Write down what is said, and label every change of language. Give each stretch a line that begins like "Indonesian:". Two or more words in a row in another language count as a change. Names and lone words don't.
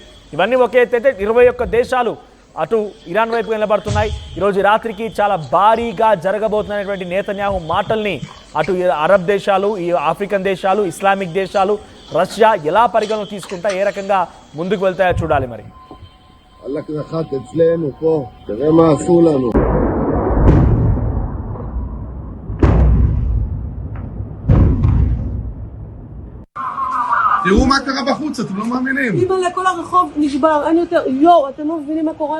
Telugu: ఇవన్నీ ఒకే ఎత్తు అయితే 21 దేశాలు అటు ఇరాన్ వైపు నిలబడుతున్నాయి. ఈరోజు రాత్రికి చాలా భారీగా జరగబోతున్నటువంటి నేతన్యాహు మాటల్ని అటు అరబ్ దేశాలు, ఈ ఆఫ్రికన్ దేశాలు, ఇస్లామిక్ దేశాలు, రష్యా ఎలా పరిగణన తీసుకుంటా ఏ రకంగా ముందుకు వెళ్తాయో చూడాలి. మరి
Hebrew: הלך נחת אצלנו פה, תראה מה עשו לנו. תראו מה קרה בחוץ, אתם לא מאמינים. אימא'לה, כל הרחוב נשבר, אין יותר, יואו, אתם לא מבינים מה קורה.